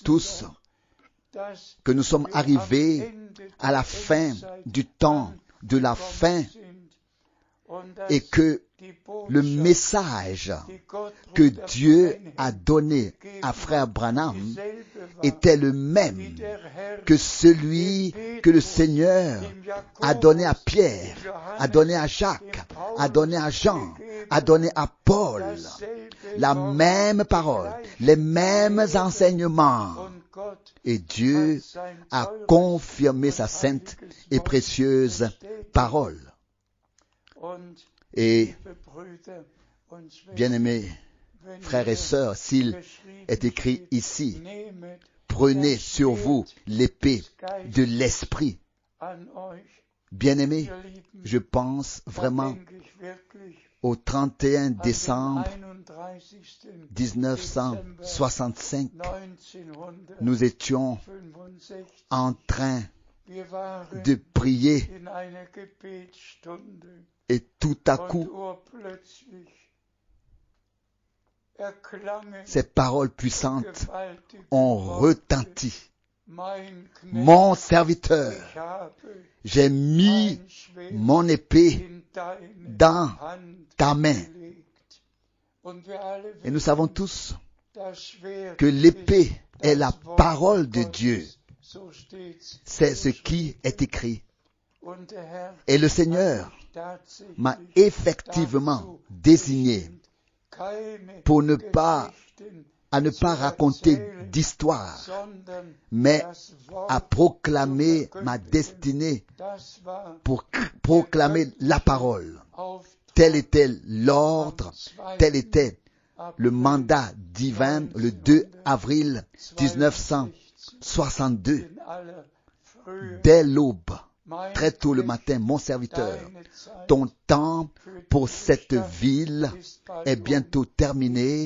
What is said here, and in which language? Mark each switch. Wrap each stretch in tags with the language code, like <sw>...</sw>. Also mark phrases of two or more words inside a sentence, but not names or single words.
<fr>tous</fr> <de>doch, dass</de> <fr>que nous sommes</fr> <de>wir am</de> <fr>arrivés</fr> <de>Ende</de> <fr>à la</fr> <de>der</de> <fr>fin</fr> <de>Endzeit</de> <fr>du temps, de la fin,</fr> <de>angekommen sind und dass</de> <fr>et que</fr> <de>die</de> <fr>le</fr> <de>Botschaft,</de> <fr>message</fr> <de>die Gott</de> <fr>que</fr> <de>Bruder</de> <fr>Dieu</fr> <de>Branham</de> <fr>a donné</fr> <de>gegeben</de> <fr>à frère</fr> <de>hat,</de> <fr>Branham</fr> <de>dieselbe war,</de> <fr>était le</fr> <de>die</de> <fr>même</fr> <de>der Herr</de> <fr>que celui que le Seigneur</fr> <de>dem</de> <fr>a donné à</fr> <de>Jakobus,</de> <fr>Pierre,</fr> <de>dem Johannes,</de> <fr>a donné à Jacques,</fr> <de>dem Paulus</de> <fr>a donné à Jean,</fr> <de>gegeben</de> <fr>a donné à Paul.</fr> <de>dasselbe</de> <fr>La</fr> <de>Wort,</de> <fr>même</fr> <de>die</de> <fr>parole,</fr> <de>gleiche</de> <fr>les mêmes</fr> <de>Lehre.</de> <fr>enseignements.</fr> <de>Und Gott</de> <fr>Et Dieu</fr> <de>hat sein</de> <fr>a</fr> <de>teures</de> <fr>confirmé</fr> <de>und</de> <fr>sa sainte</fr> <de>heiliges</de> <fr>et</fr> <de>Wort</de> <fr>précieuse</fr> <de>bestätigt.</de> <fr>parole.</fr> <de>Und</de> <fr>Et,</fr> <de>liebe Brüder und Schwestern,</de> <fr>bien-aimés</fr> <de>wenn</de> <fr>frères et</fr> <de>hier</de> <fr>sœurs, s'il</fr> <de>geschrieben</de> <fr>est écrit</fr> <de>steht,</de> <fr>ici,</fr> <de>nehmet</de> <fr>prenez</fr> <de>das</de> <fr>sur vous</fr> <de>Schwert</de> <fr>l'épée</fr> <de>des Geistes</de> <fr>de l'esprit.</fr> <de>an euch,</de> <fr>Bien-aimés,</fr> <de>ihr Lieben,</de> <fr>je pense</fr> <de>da</de> <fr>vraiment</fr> <de>denke ich wirklich</de> <fr>au 31</fr> <de>an den</de> <fr>décembre</fr> <de>31.</de> <fr>1965.</fr> <de>1965.</de> <fr>Nous étions en train</fr> <de>Wir waren</de> <fr>de prier</fr> <de>in einer Gebetsstunde</de> <fr>et tout à</fr> <de>und</de> <fr>coup,</fr> <de>urplötzlich erklangen</de> <fr>ces paroles puissantes</fr> <de>gewaltige</de> <fr>ont</fr> <de>Worte.</de> <fr>retenti.</fr> <de>Mein Knecht,</de> <fr>Mon serviteur,</fr> <de>ich habe</de> <fr>j'ai mis</fr> <de>mein Schwert</de> <fr>mon épée</fr> <de>in deine</de> <fr>dans</fr> <de>Hand</de> <fr>ta main.</fr> <de>gelegt. Und wir alle</de> <fr>Et nous savons tous</fr> <de>das Schwert</de> <fr>que l'épée</fr> <de>ist</de> <fr>est</fr> <de>das</de> <fr>la</fr> <de>Wort</de> <fr>parole de</fr> <de>Gottes.</de> <fr>Dieu.</fr> <de>So steht's</de> <fr>C'est ce</fr> <de>geschrieben.</de> <fr>qui est écrit.</fr> <de>Und der Herr</de> <fr>Et le</fr> <de>hat</de> <fr>Seigneur</fr> <de>mich tatsächlich</de> <fr>m'a effectivement</fr> <de>dazu</de> <fr>désigné</fr> <de>bestimmt, keine</de> <fr>pour ne pas,</fr> <de>Geschichten</de> <fr>à ne pas</fr> <de>zu</de> <fr>raconter</fr> <de>erzählen,</de> <fr>d'histoire,</fr> <de>sondern</de> <fr>mais</fr> <de>das Wort</de> <fr>à proclamer</fr> <de>zu</de> <fr>ma</fr> <de>verkündigen.</de> <fr>destinée,</fr> <de>Das war</de> <fr>pour proclamer la parole.</fr> <de>Auftrag</de> <fr>Tel était l'ordre,</fr> <de>am 2.</de> <fr>tel était le</fr> <de>April</de> <fr>mandat divin le 2 avril 1962.</fr> <de>62 in aller Frühe</de> <fr>Dès l'aube, très tôt le matin, mon serviteur, ton temps pour cette ville est bientôt terminé.</fr>